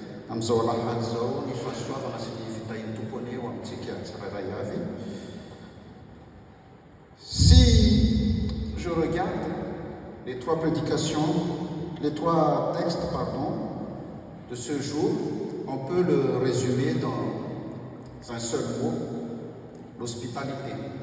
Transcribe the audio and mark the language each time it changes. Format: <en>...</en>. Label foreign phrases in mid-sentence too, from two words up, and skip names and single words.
<mg>Amin'izao alahady zao ny fahasoavana sy ny fitahin'ny tompony eo amintsika tsirairay avy.</mg> <fr>Si je regarde les trois prédications, les trois textes, de ce jour, on peut le résumer dans un seul mot, l'hospitalité.</fr>